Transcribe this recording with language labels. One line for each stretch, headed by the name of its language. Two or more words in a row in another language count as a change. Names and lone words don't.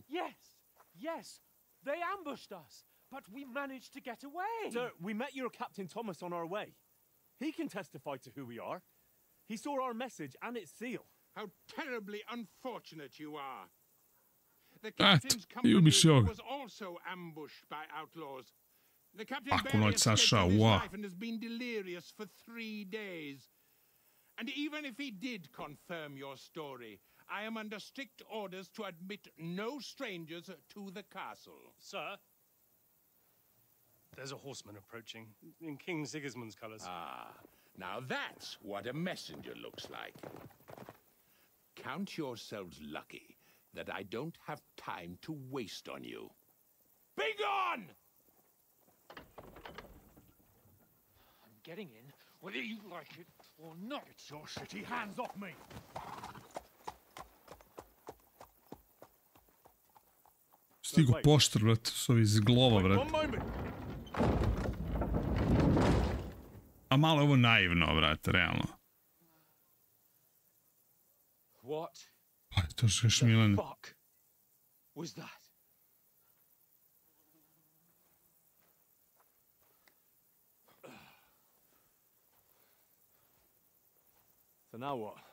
English: Yes, they ambushed us, but we managed to get away. Sir, we met your Captain Thomas on our way. He can testify to who we are. He saw our message and its seal. How terribly unfortunate you are. The captain's io company
Serbian: bi se
English: was also ambushed by outlaws. The captain Ako barely noć escaped Saša, with his ua. life and has been delirious for 3 days. And even if he did confirm your story, I am under strict orders to admit no strangers to the castle. Sir, there's a horseman approaching in King Sigismund's colours. Ah, now that's what a messenger looks like. Count yourselves lucky that I don't have time to waste on you. Be gone! I'm getting in, whether you like it or not. Get your shitty hands off me!
Serbian: Stigu poštar, brate, s ovi iz glova, brate. A malo je ovo naivno, brate, realno.
English: What
Serbian: Pa, to što još Milane.
English: fuck was that? So now what?